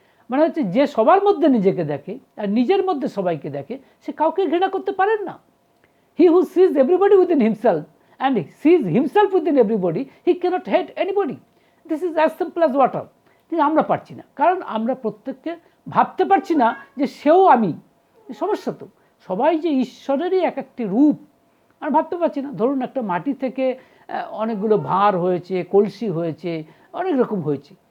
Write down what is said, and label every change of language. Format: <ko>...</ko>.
<bn>মানে হচ্ছে যে সবার মধ্যে নিজেকে দেখে আর নিজের মধ্যে সবাইকে দেখে, সে কাউকে ঘৃণা করতে পারেন না।</bn> <en>He who sees everybody within himself and he sees himself within everybody, he cannot hate anybody. This is as simple as water.</en> <bn>কিন্তু আমরা পারছি না, কারণ আমরা প্রত্যেককে ভাবতে পারছি না যে সেও আমি। সমস্যা তো, সবাই যে ঈশ্বরেরই এক একটি রূপ আর ভাবতে পারছি না। ধরুন একটা মাটি থেকে অনেকগুলো ভাঁড় হয়েছে, কলসি হয়েছে, অনেক রকম হয়েছে।</bn>